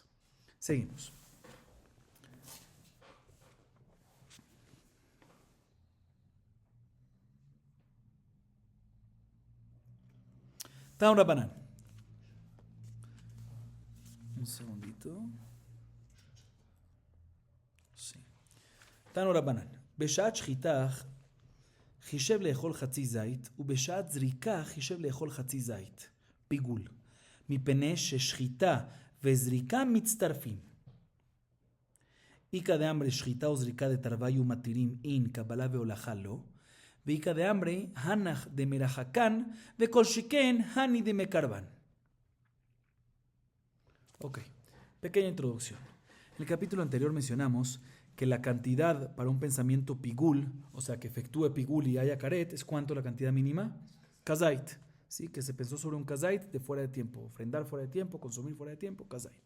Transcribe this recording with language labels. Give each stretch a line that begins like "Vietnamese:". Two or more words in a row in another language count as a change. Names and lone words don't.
Spanish: Seguimos.
Hebrew: תנו רבנן.
Spanish: Un segundito. Sí.
Hebrew: תנו רבנן. בשעת שחיטה חישב לאכול חצי זית, ובשעת זריקה חישב לאכול חצי זית. פיגול. מפני ששחיטה וזריקה מצטרפים.
Aramaic: איכא דאמרי שחיטה וזריקה דתרוויו מתירים אין קבלה והולכה לא, ואיכא דאמרי הנח דמרחקן וכל שכן הני דמקרבן.
Spanish: Ok, pequeña introducción. En el capítulo anterior mencionamos que la cantidad para un pensamiento pigul, o sea, que efectúe pigul y haya karet, es ¿cuánto la cantidad mínima? Kazait, ¿sí? Que se pensó sobre un kazait de fuera de tiempo, ofrendar fuera de tiempo, consumir fuera de tiempo, kazait.